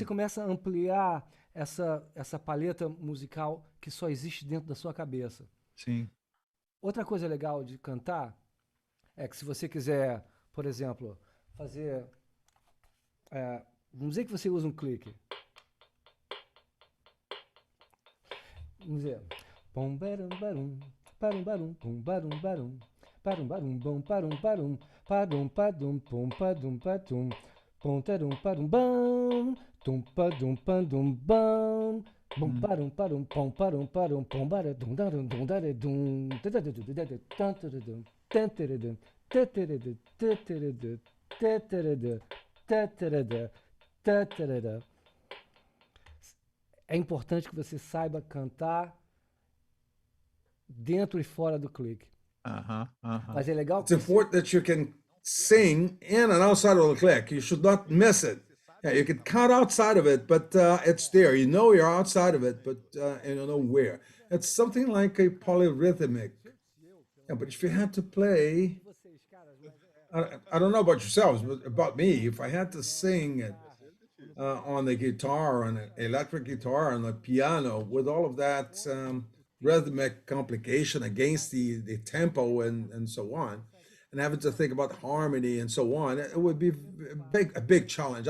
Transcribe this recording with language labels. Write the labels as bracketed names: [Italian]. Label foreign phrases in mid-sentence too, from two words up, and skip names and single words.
[Portuguese] você começa a ampliar essa paleta musical que só existe dentro da sua cabeça. Sim. Outra coisa legal de cantar é que se você quiser, por exemplo, fazer... vamos dizer que você usa um clique. Vamos dizer... Pom barum barum, parum barum, pom barum barum, parum barum bom, parum parum, padum padum, pom padum padum, pom tarum parum bam, tum padum padum bam, bom parum parum, pom parum parum, pom baradum darum dum daredum, tantadum, tantaradum, tataradum, tataradum, tataradum, tataradum, tataradum. É importante que você saiba cantar dentro e fora do clique. Mas é legal [English] It's important that you can sing in and outside of the click. You should not miss it. Yeah, you can count outside of it, but it's there. You know you're outside of it, but you don't know where. It's something like a polyrhythmic. Yeah, but if you had to play, I don't know about yourselves, but about me, if I had to sing it on the guitar, on an electric guitar, on the piano, with all of that rhythmic complication against the tempo and so on, and having to think about harmony and so on, it would be a big challenge.